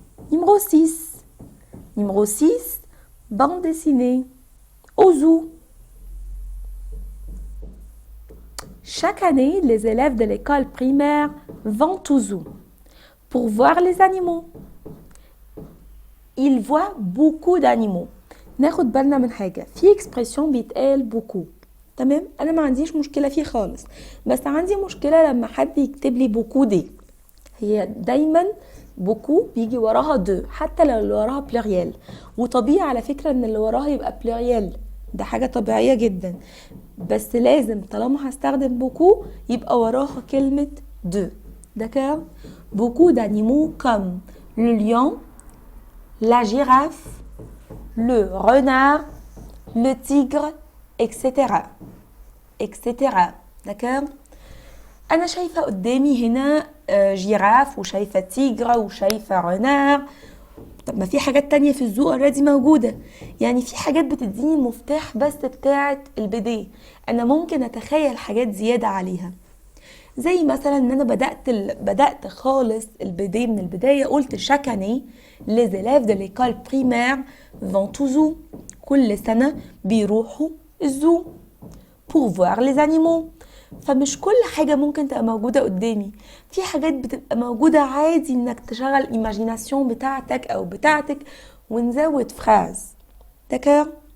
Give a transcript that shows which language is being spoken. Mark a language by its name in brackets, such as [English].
[French] numéro 6. numéro 6. bande dessinée. au zoo. chaque année, les élèves de l'école primaire vont au zoo pour voir les animaux. Ils voient beaucoup d'animaux. [Arabic] ناخد بالنا من حاجة في expression بيتقال beaucoup. تمام. أنا ما عنديش مشكلة فيه خالص، بس عندي مشكلة لما حد يكتب لي beaucoup دي. هي دايما beaucoup بيجي وراها دو حتى لو اللي وراها pluriel، وطبيعي على فكرة ان اللي وراها يبقى pluriel، ده حاجة طبيعية جدا، بس لازم طالما هستخدم beaucoup يبقى وراها كلمة de. [French] d'accord. beaucoup d'animaux comme le lion, la girafe, le renard, le tigre, etc. etc. d'accord. [Arabic] أنا شايفة قدامي هنا جيراف وشايفة تيجرة وشايفة رنار. طب ما في حاجات تانية في الزو اوريدي موجودة، يعني في حاجات بتديني المفتاح بس بتاعة البداية، أنا ممكن أتخيل حاجات زيادة عليها، زي مثلا إن أنا بدأت خالص البداية من البداية قلت [French] chaque année les élèves de l'école primaire vont au zoo. [Arabic] كل سنة بيروحوا الزو [French] pour voir les animaux. [Arabic] فمش كل حاجة ممكن تبقى موجودة قدامي، في حاجات بتبقى موجودة عادي انك تشغل الايماجيناسيون بتاعتك او بتاعتك ونزود فراز. [French] d'accord.